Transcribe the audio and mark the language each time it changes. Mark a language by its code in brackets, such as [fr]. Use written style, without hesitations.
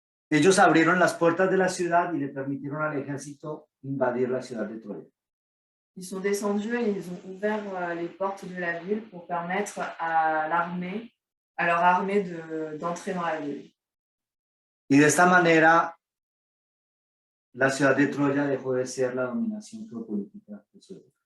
[es] Ellos abrieron las puertas de la ciudad y le permitieron al ejército invadir la ciudad de Troya. [fr] Ils sont descendus et ils ont ouvert les portes de la ville pour permettre à l'armée, à leur armée d'entrer dans la ville. [es] Y de esta manera, la ciudad de Troya dejó de ser la dominación geopolítica de su época.